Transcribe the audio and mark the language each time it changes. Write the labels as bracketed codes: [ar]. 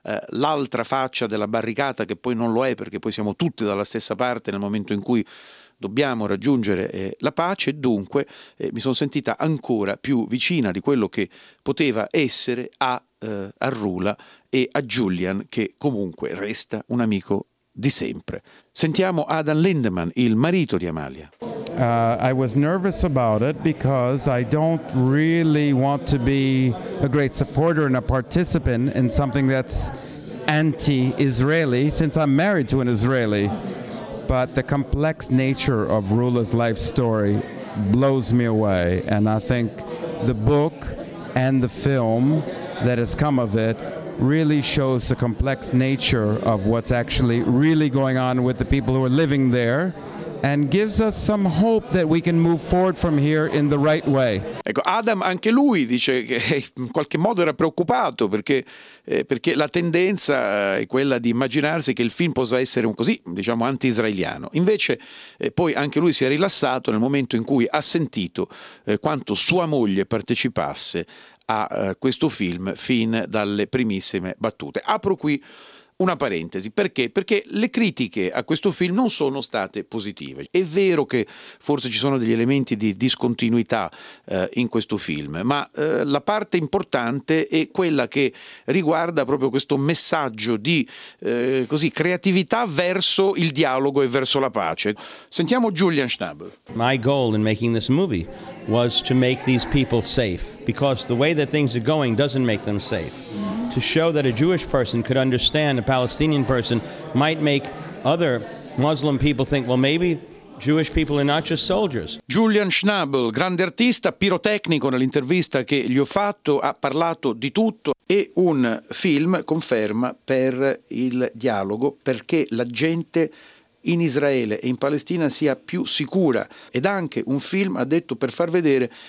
[it] l'altra faccia della barricata, che poi non lo è, perché poi siamo tutti dalla stessa parte nel momento in cui dobbiamo raggiungere la pace. Dunque mi sono sentita ancora più vicina di quello che poteva essere a Rula e a Julian, che comunque resta un amico di sempre. Sentiamo Adam Lindemann, il marito di Amalia. [en] I was nervous about it because I don't really want to be a great supporter and a participant in something that's anti-Israeli, since I'm married to an Israeli. But the complex nature of Rula's life story blows me away, and I think the book and the film that has come of it really shows the complex nature of what's actually really going on with the people who are living there, and gives us some hope that we can move forward from here in the right way. [it] Ecco, Adam anche lui dice che in qualche modo era preoccupato, perché la tendenza è quella di immaginarsi che il film possa essere un così, diciamo, anti-israeliano. Invece poi anche lui si è rilassato nel momento in cui ha sentito quanto sua moglie partecipasse a questo film fin dalle primissime battute. Apro qui una parentesi. Perché? Perché le critiche a questo film non sono state positive. È vero che forse ci sono degli elementi di discontinuità in questo film, ma la parte importante è quella che riguarda proprio questo messaggio di così creatività verso il dialogo e verso la pace. Sentiamo Julian Schnabel. [en] My goal in making this movie was to make these people safe, because the way that things are going doesn't make them safe. To show that a Jewish person could understand a Palestinian person might make other Muslim people think, well, maybe Jewish people are not just soldiers. [it] Julian Schnabel, grande artista, pirotecnico, nell'intervista che gli ho fatto ha parlato di tutto. E un film conferma per il dialogo, perché la gente in Israele e in Palestina sia più sicura, ed anche un film, ha detto, per far vedere